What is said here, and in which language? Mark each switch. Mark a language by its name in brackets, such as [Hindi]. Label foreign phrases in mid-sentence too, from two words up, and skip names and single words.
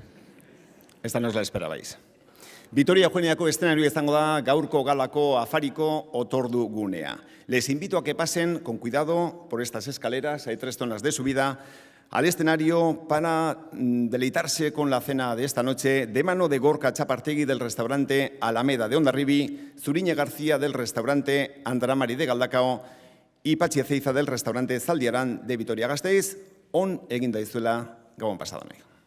[Spanish] Esta no os la esperabais. [Basque] Vitoria Eugeniako eszenario izango da gaurko galako afariko otordu gunea. [Spanish] Les invito a que pasen con cuidado por estas escaleras, hay 3 zonas de subida, al escenario para deleitarse con la cena de esta noche de mano de Gorka Txapartegi del restaurante Alameda de Hondarribi, Zuriñe García del restaurante Andramari de Galdakao y Patxi Ezeiza del restaurante Zaldiaran de Vitoria-Gasteiz, [Basque] on egin daizuela Gabon pasado nahi.